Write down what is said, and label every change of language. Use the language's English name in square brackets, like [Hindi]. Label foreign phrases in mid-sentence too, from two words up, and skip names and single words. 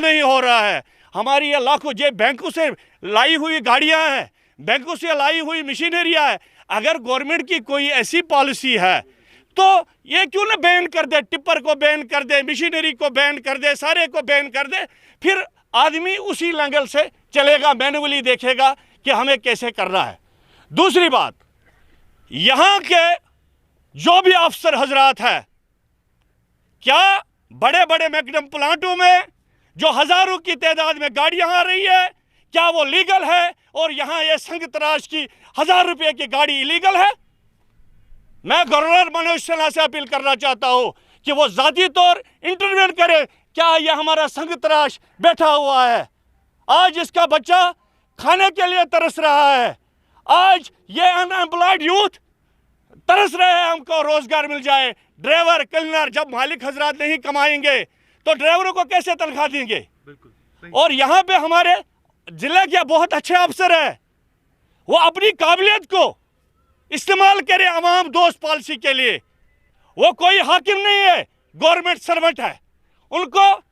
[Urdu] نہیں ہو رہا ہے ہماری یہ لاکھوں بینکوں سے لائی ہوئی گاڑیاں ہیں بینکوں سے لائی ہوئی مشینریاں ہیں اگر گورنمنٹ کی کوئی ایسی پالیسی ہے تو یہ کیوں نہ بین کر دے [English] tipper [Urdu] کو بین کر دے مشینری کو بین کر دے سارے کو بین کر دے پھر آدمی اسی لینگل سے چلے گا مینولی دیکھے گا کہ ہمیں کیسے کرنا ہے دوسری بات یہاں کے جو بھی افسر حضرات ہیں کیا بڑے بڑے [English] magnum plants [Urdu] میں جو ہزاروں کی تعداد میں گاڑیاں آ رہی ہے کیا وہ لیگل ہے اور یہاں یہ سنگ تراش کی 1000 روپے کی گاڑی لیگل ہے میں گورنر منوج سنہا سے اپیل کرنا چاہتا ہوں کہ وہ ذاتی طور انٹروین کرے کیا یہ ہمارا سنگ تراش بیٹھا ہوا ہے آج اس کا بچہ کھانے کے لیے ترس رہا ہے آج یہ [English] unemployed youth [Urdu] ترس رہے ہیں ہم کو روزگار مل جائے ڈرائیور کلینر جب مالک حضرات نہیں کمائیں گے تو ڈرائیوروں کو کیسے تنخواہ دیں گے اور یہاں پہ ہمارے ضلع کے بہت اچھے افسر ہیں وہ اپنی قابلیت کو استعمال کرے عوام دوست پالیسی کے لیے وہ کوئی حاکم نہیں ہے [English] government servant [Urdu] ہے ان کو